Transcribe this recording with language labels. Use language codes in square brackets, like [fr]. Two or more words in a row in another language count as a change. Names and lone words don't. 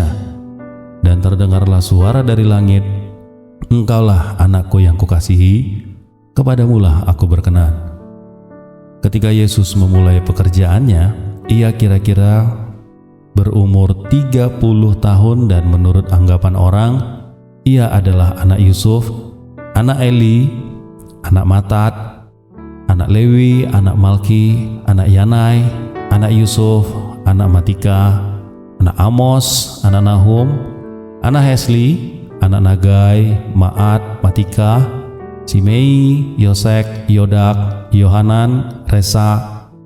[id] Dan terdengarlah suara dari langit, "Engkaulah anakku yang kukasihi, kepadamulah aku berkenan." Ketika Yesus memulai pekerjaannya, ia kira-kira berumur 30 tahun, dan menurut anggapan orang, ia adalah anak Yusuf, anak Eli, anak Matat, anak Lewi, anak Malki, anak Yanai, anak Yusuf, anak Matika, anak Amos, anak Nahum, anak Hesli, anak Nagai, Maat, Matika, Simei, Yosek, Yodak, Yohanan, Resa,